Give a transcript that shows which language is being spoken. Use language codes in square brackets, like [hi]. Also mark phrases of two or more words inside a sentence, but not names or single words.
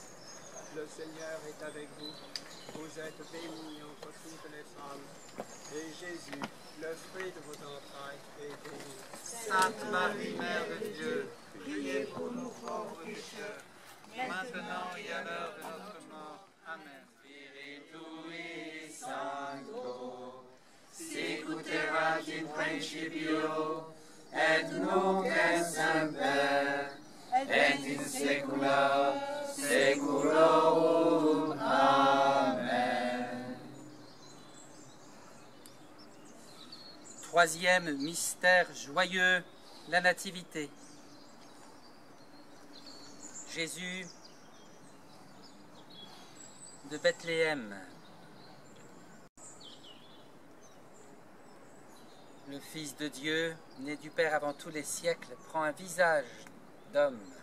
[fr] Le Seigneur est avec vous. Vous êtes bénie entre toutes les femmes. Et Jésus, le fruit de vos entrailles, est béni. Sainte Marie, Mère de Dieu, priez pour nous pauvres pécheurs, maintenant et à l'heure de notre mort. Amen. [la] Spiritui Sancto, sicut erat in principio, et nunc et semper, et in saecula saeculorum. Amen. [fr] Troisième mystère joyeux, la Nativité. Jésus de Bethléem, le Fils de Dieu, né du Père avant tous les siècles, prend un visage d'homme.